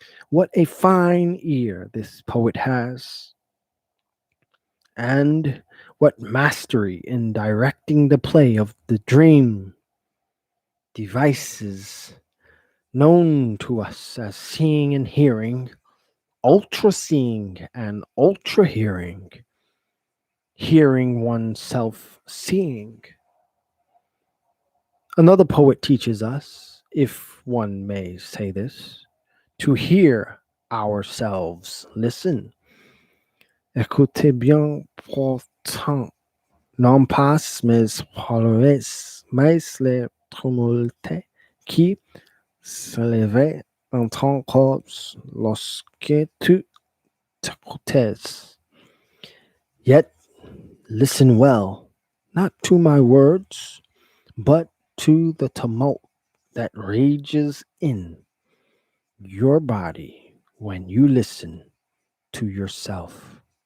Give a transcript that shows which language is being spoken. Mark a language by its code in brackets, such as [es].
[en] What a fine ear this poet has, and what mastery in directing the play of the dream devices known to us as seeing and hearing, ultra seeing and ultra hearing. hearing oneself seeing. Another poet teaches us, if one may say this, to hear ourselves listen. [fr] Écoutez bien pourtant, non pas mes paroles, mais les tumultes qui s'élevaient en ton corps lorsque tu t'écoutais. [en] Yet listen well, not to my words, but to the tumult that rages in your body when you listen to yourself.